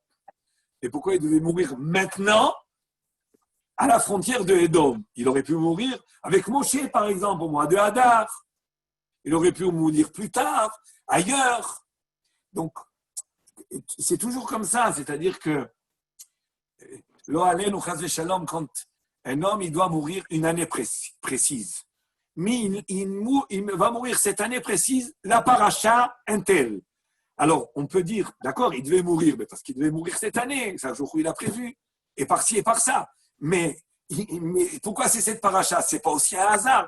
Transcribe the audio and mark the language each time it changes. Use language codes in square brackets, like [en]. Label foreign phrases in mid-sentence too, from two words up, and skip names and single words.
[fr] Et pourquoi il devait mourir maintenant, à la frontière de Édom? Il aurait pu mourir avec Moshe, par exemple, au mois de Hadar. Il aurait pu mourir plus tard, ailleurs. Donc, c'est toujours comme ça, c'est-à-dire que [he] לא עלינו חס ושלום, [fr] quand un homme il doit mourir une année précise, mais il va mourir cette année précise, la paracha un tel. Alors, on peut dire, d'accord, il devait mourir, mais parce qu'il devait mourir cette année, c'est un jour où il a prévu, et par-ci et par-ça. Mais pourquoi c'est cette paracha? C'est pas aussi un hasard.